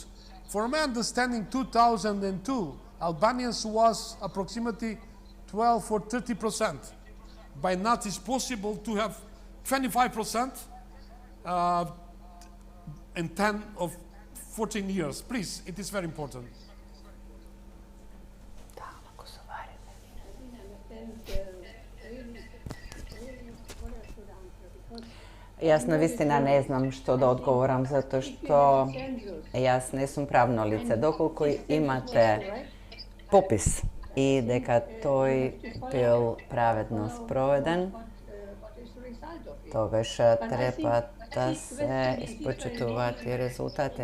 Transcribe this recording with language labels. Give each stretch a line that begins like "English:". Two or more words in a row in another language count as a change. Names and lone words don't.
English: For my understanding, 2002 Albanians was approximately 12 or 30%. By now it's possible to have 25% in 10 or 14 years. Please, it is very important.
Macedonian: Јас навистина не знам што да одговорам, затоа што јас не сум правно лице. Доколку имате попис и дека тој бил праведно спроведен, тогаш треба да се испочитуваат и резултати.